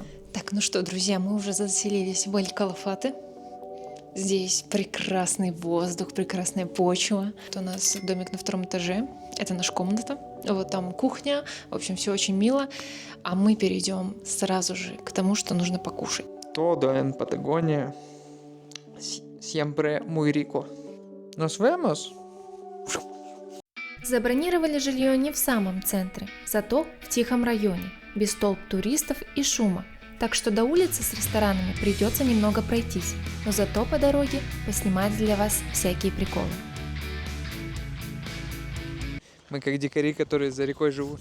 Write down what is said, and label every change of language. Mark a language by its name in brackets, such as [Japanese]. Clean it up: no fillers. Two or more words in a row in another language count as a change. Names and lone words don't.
[Russian] Так, ну что, друзья, мы уже заселились в Эль-Калафате. Здесь прекрасный воздух, прекрасная почва. Вот у нас домик на 2-м этаже. Это наша комната. Вот там кухня. В общем, все очень мило. А мы перейдем сразу же к тому, что нужно покушать. [Spanish] Todo en Patagonia siempre muy rico. Nos vemos! [Russian] Забронировали жилье не в самом центре, зато в тихом районе, без толп туристов и шума. Так что до улицы с ресторанами придется немного пройтись, но зато по дороге поснимать для вас всякие приколы. Мы как дикари, которые за рекой живут.